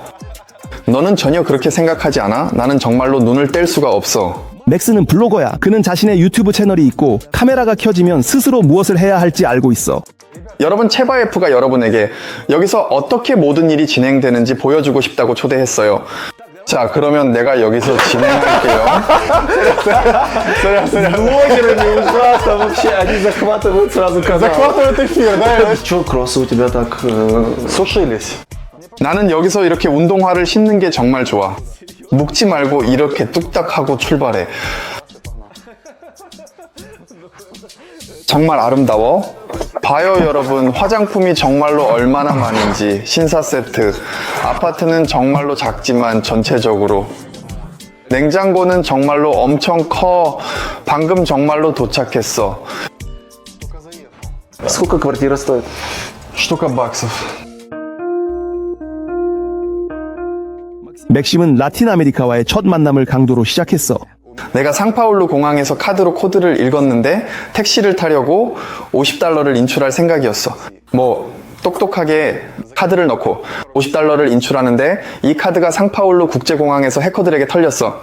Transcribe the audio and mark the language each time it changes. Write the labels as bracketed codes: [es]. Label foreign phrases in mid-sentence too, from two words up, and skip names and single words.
[ko] 너는 전혀 그렇게 생각하지 않아? 나는 정말로 눈을 뗄 수가 없어. 맥스는 블로거야. 그는 자신의 유튜브 채널이 있고 카메라가 켜지면 스스로 무엇을 해야 할지 알고 있어. 여러분, 체바예프가 여러분에게 여기서 어떻게 모든 일이 진행되는지 보여주고 싶다고 초대했어요. 자, 그러면 내가 여기서 진행할게요. [ru] Блогеры не ужасно вообще, они захватывают сразу канал. захватывают эфир, да? Чё, кроссы у тебя так сушились? [ko] 나는 여기서 이렇게 운동화를 신는 게 정말 좋아. 묶지 말고 이렇게 뚝딱 하고 출발해. 정말 아름다워? 봐요 여러분, 화장품이 정말로 얼마나 많은지. 신사 세트. 아파트는 정말로 작지만 전체적으로. 냉장고는 정말로 엄청 커. 방금 정말로 도착했어. [ru] Сколько квартира стоит? штука баксов. [ko] 맥심은 라틴 아메리카와의 첫 만남을 강도로 시작했어. 내가 상파울루 공항에서 카드로 코드를 읽었는데 택시를 타려고 $50를 인출할 생각이었어. 뭐 똑똑하게 카드를 넣고 $50를 인출하는데 이 카드가 상파울루 국제공항에서 해커들에게 털렸어.